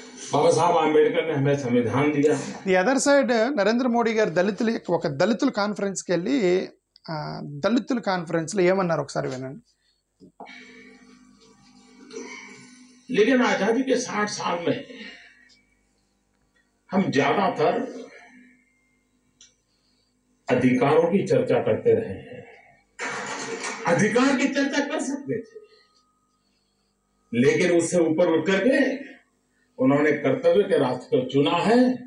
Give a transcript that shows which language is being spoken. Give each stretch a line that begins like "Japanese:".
Hindi: बाबा साहब आम्बेडकर ने हमें संविधान दिया.
English: the other side
Telugu: Narendra Modi గారు దళితుల కాన్ఫరెన్స్కి వెళ్ళి దళితుల కాన్ఫరెన్స్లో ఏమన్నారు ఒకసారి వినండి.
Hindi: लेकिन आजादी के 60 साल में हम ज्यादातर अधिकारों की चर्चा करते रहे हैं. अधिकार की चर्चा कर सकते थे, लेकिन उससे ऊपर उठ करके उन्होंने कर्तव्य के रास्ते को चुना है.